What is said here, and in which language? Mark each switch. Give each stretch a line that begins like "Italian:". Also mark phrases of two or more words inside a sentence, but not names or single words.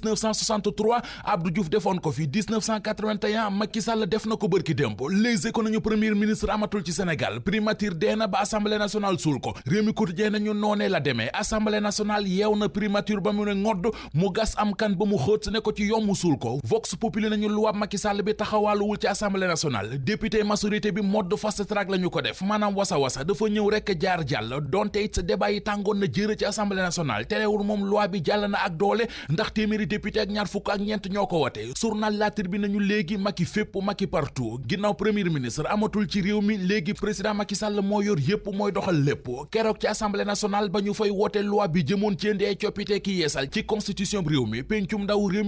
Wolof: 1963 Abdou Diouf defoon ko fi 1981 Macky Sall def na ko bërki démb Les Échos nañu
French: premier ministre
Wolof: amatul ci Sénégal primature dee na ba
French: assemblée nationale
Wolof: suul ko réew mi quotidien nañu noonee la demee
French: assemblée nationale
Wolof: yeew na primature ba mu ne ngodd mu gas am kan ba mu xóot ne ko ci yommu suul ko Vox Populi nañu luwaab Macky Sall bi taxawaaluwul ci
French: assemblée nationale député majorité
Wolof: bi mode
English: fast track
Wolof: la ñu ko def maanaam wasa dafa ñëw rek jaar jàll donte it débat yi tàngoon na jër ci
French: assemblée nationale
Wolof: terewul moom loi bi jàll na ak doole ndax téeméeri député ak ñaar fukk ak ñeent ñoo ko wote journal La Tribune nañu léegi Macky fépp Macky partout ginnaaw premier ministre amatul ci réew mi léegi président Macky Sall moo yor yépp mooy doxal lépp keroog ci
French: assemblée nationale
Wolof: ba ñu fay woote loi bi jëmoon ci indi ay coppite ki yeesal ci constitution réew mi pencum ndaw réew